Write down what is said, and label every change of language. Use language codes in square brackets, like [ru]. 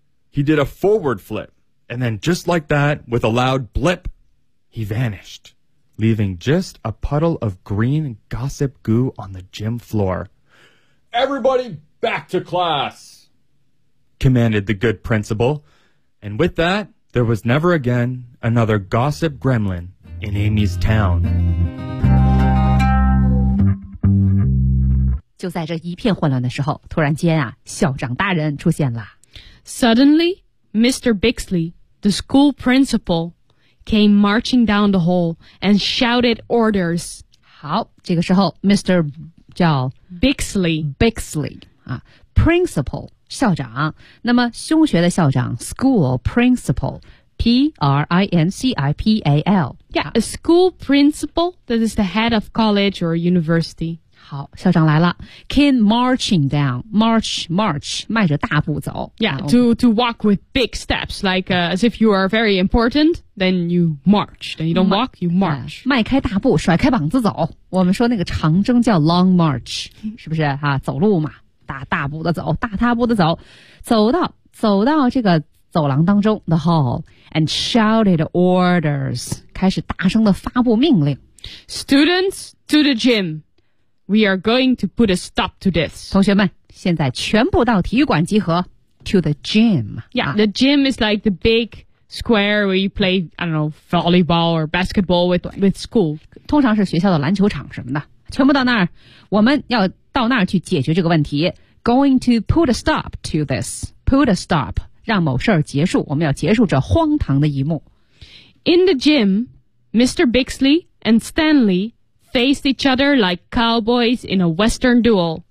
[en] He did a forward flip, and then just like that, with a loud blip, he vanished, leaving just a puddle of green gossip goo on the gym floor. Everybody back to class, commanded the good principal. And with that, there was never again another gossip gremlin in Amy's town. [zh] 就在这一片混乱的时候，突然间啊，校长大人出现了。 [en] Suddenly, Mr. Bixley, the school principal, came marching down the hall and shouted orders. [zh] 好，这个时候 Mr. 叫 [en] Bixley [zh] 啊 ，principal 校长。那么中学的校长 ，school principal。 [en] P-R-I-N-C-I-P-A-L. Yeah, a school principal that is the head of college or university. [zh] 好，校长来了。 [en] Came marching down. [zh] March, 迈着大步走。 [en] Yeah, to walk with big steps, like, as if you are very important, then you march. Then you don't walk, you march. [zh] 迈开大步，甩开膀子走。我们说那个长征叫 long march, 是不是啊？走路嘛，大步的走，大踏步的走。走到这个走廊当中 , [en] the hall, and shouted orders, [zh] 开始大声地发布命令。 [en] Students, to the gym. We are going to put a stop to this. [zh] 同学们，现在全部到体育馆集合。 [en] To the gym. Yeah, the gym is like the big square where you play, I don't know, volleyball or basketball with school. [zh] 通常是学校的篮球场什么的。全部到那儿，我们要到那儿去解决这个问题。 [en] Going to put a stop to this. Put a stop. [zh] 让某事儿结束，我们要结束这荒唐的一幕。 [en] In the gym, Mr. Bixley and Stanley faced each other like cowboys in a western duel.